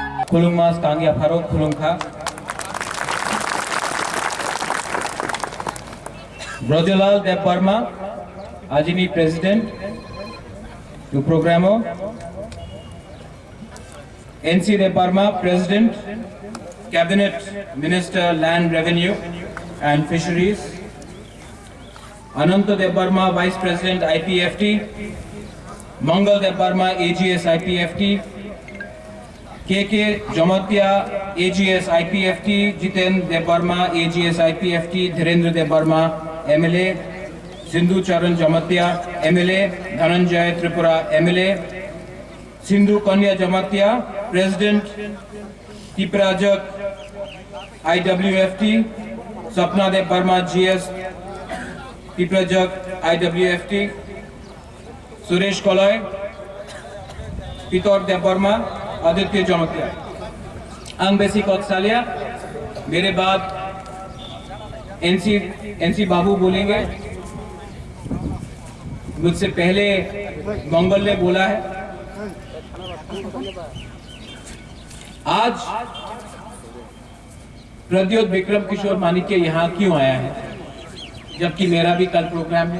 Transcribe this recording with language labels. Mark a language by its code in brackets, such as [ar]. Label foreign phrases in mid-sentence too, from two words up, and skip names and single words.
[trk] खुलुंग मास कांगिया फारोक खुलुंग खा ब्रजलाल देव वर्मा आजिनी प्रेसिडेंट टू प्रोग्रामो NC Dev Verma [en] President Cabinet Minister Land Revenue and Fisheries [trk] Ananta Dev Verma [en] Vice President [trk] IPFT Mangal Dev Verma AGS IPFT KK Jamatia AGS IPFT Jiten Dev Verma AGS IPFT Dhirendra Dev Verma MLA Sindhu Charan Jamatia MLA Dhananjay Tripura MLA Sindhu Kanya Jamatia President Tiprajak IWFT Sapna Dev Verma GS Tiprajak IWFT Suresh Kolai Pitor Dev Verma Aditya Jamatia Angbesi Koksalia [hi] मेरे बाद NC बाबू बोलेंगे। मुझसे पहले मंगल ने बोला है। आज प्रद्योत विक्रम किशोर मानिक्य यहाँ क्यों आया है जबकि मेरा भी कल प्रोग्राम है?